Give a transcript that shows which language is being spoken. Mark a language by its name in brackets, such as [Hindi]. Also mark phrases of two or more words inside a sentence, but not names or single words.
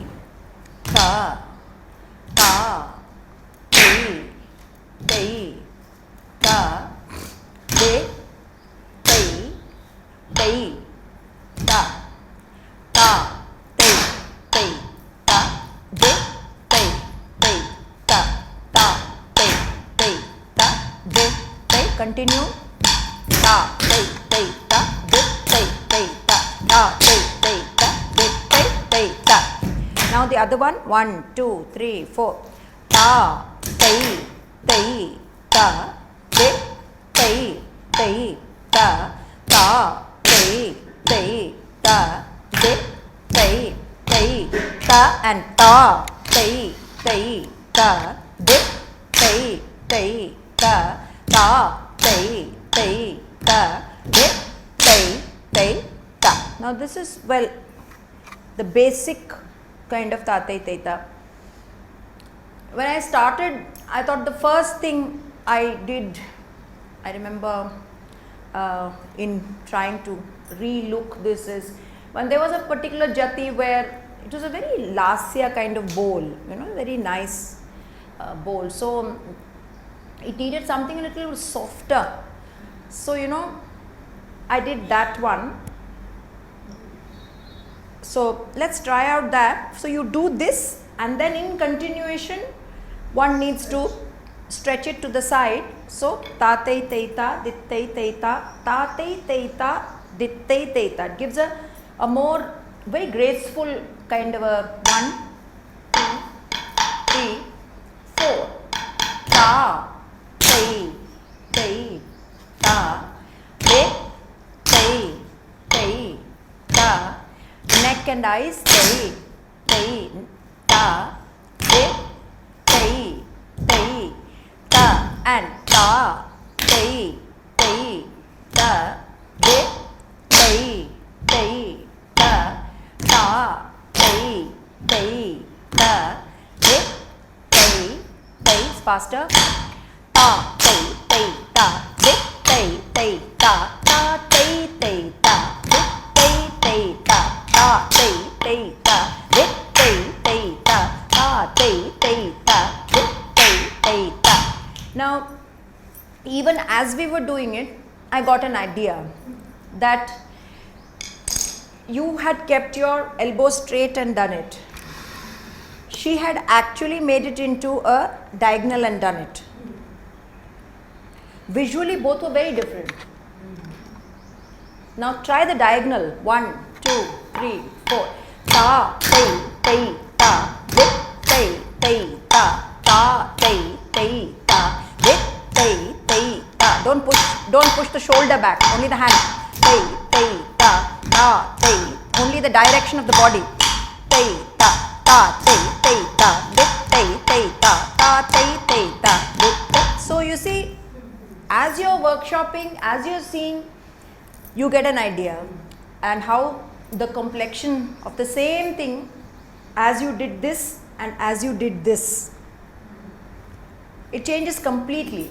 [English] ta, ta, tei, tei, ta, te, tei, tei, ta, ta, tei, tei, ta, de, tei, tei, ta, ta, tei, tei, ta, de, tei. Continue. Ta, tei, tei, ta, de, tei, tei, ta, ta, tei, tei, ta, de, tei, tei, ta. Now the other one. 1, 2, 3, 4. Ta, tei, tei, ta, de, tei, tei, ta, ta, tei, tei, ta, de, tei, tei, ta, and ta, tei, tei, ta, de, tei, tei, ta, ta, tei, tei, ta, de, tei, tei, ta. Now this is, well, the basic kind of Tate Teta. When I started, I thought the first thing I did, I remember in trying to re-look this, is when there was a particular jati where it was a very lasya kind of bowl, you know, very nice bowl. So it needed something a little softer. So, you know, I did that one. So let's try out that. So you do this, and then in continuation one needs to stretch it to the side. So ta tei tei ta, dit tei tei ta, ta tei tei ta, dit tei tei ta. It gives a more very graceful kind of a 1, 2, 3, 4. Ta, tei, tei, ta, de, tei, tei, ta. Neck and eyes, tei, tei, ta, de, tei, tei, ta, and ta, tei, tei, ta, de, tei, tei, ta, ta, tei, tei, ta, de, tei, tei. Faster. Ta, tei, tei, ta, de, tei, tei, ta, ta, tei, tei, ta, de, tei, tei, ta, ta, tei, tei, ta, de, tei, tei, ta, ta, tei, tei, ta, de, tei, tei, ta. Now, even as we were doing it, I got an idea that you had kept your elbow straight and done it. She had actually made it into a diagonal and done it. Visually both were very different. Now try the diagonal. 1, 2, 3, 4. Ta, tei, tei, ta, de, tei, tei, ta, ta, tei, tei, ta, de, tei, tei, ta. Don't push the shoulder back, only the hand. Tei, tei, ta, ta, tei. Only the direction of the body. Tei, ta, ta, tei, tei, ta, de, tei, tei, ta, ta, tei, tei, ta, de, tei. So you see, as you're workshopping, as you're seeing, you get an idea, and how the complexion of the same thing, as you did this, and as you did this, it changes completely.